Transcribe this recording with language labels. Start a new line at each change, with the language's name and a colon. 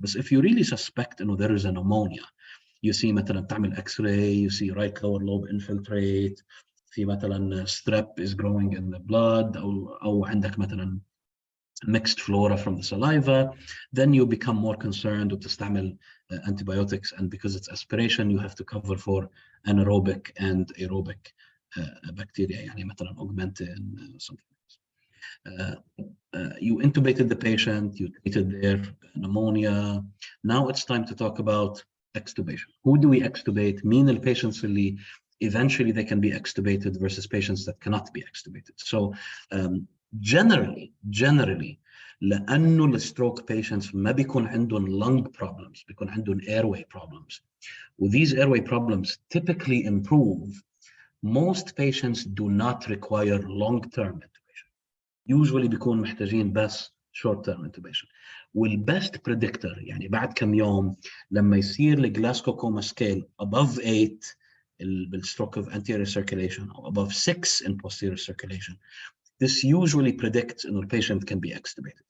English: But if you really suspect there is a pneumonia, you see
Arabic: مثلا تعمل
English: X-ray, you see right lower lobe infiltrate,
Arabic: في مثلا
English: strep is growing in the blood,
Arabic: أو عندك مثلا
English: mixed flora from the saliva, then you become more concerned
Arabic: وتستعمل
English: antibiotics, and because it's aspiration you have to cover for anaerobic and aerobic bacteria,
Arabic: يعني مثلا
English: augmentin something. You intubated the patient, you treated their pneumonia. Now it's time to talk about extubation. Who do we extubate?
Arabic: مين
English: the patients
Arabic: اللي
English: eventually they can be extubated versus patients that cannot be extubated. So generally
Arabic: لأنه الستروك
English: patients
Arabic: ما بيكون عندهم
English: lung problems،
Arabic: بيكون عندهم
English: airway problems. These airway problems typically improve. Most patients do not require long-term intubation. Usually
Arabic: بيكون محتاجين بس
English: short-term intubation. والbest predictor
Arabic: يعني بعد كم يوم لما يصير الجلاسكو كوما
English: scale above 8 بالstroke of anterior circulation or above 6 in posterior circulation, this usually predicts
Arabic: إنه
English: الpatient can be extubated.